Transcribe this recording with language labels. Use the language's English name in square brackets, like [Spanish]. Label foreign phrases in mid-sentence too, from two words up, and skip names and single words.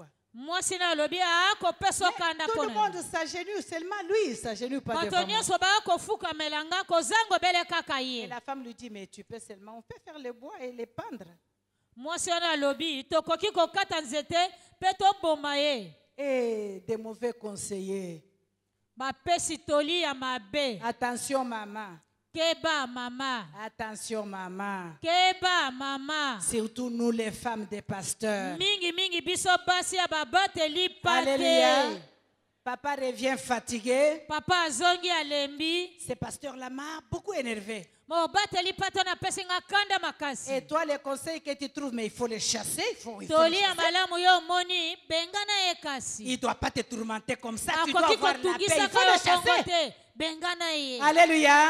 [French] Tout le monde s'agenouille, seulement lui il s'agenouille pas devant moi. Et la femme lui dit, mais tu peux seulement, on peut faire le bois et les pendre. Et des mauvais conseillers. Attention maman. [Lingala] Keba mama. [French] Attention maman. [Lingala] Keba mama. [French] Surtout nous les femmes des pasteurs. [Lingala] Mingi mingi biso basi ya babateli pate. [French] Alléluia. Papa revient fatigué. [Lingala] Papa azongi alembi. [French] Ce pasteur-là m'a beaucoup énervé. Et toi, les conseils que tu trouves, mais il faut les chasser. Il faut les chasser. Il ne doit pas te tourmenter comme ça. Tu dois avoir la paix. Il faut le chasser. Alléluia.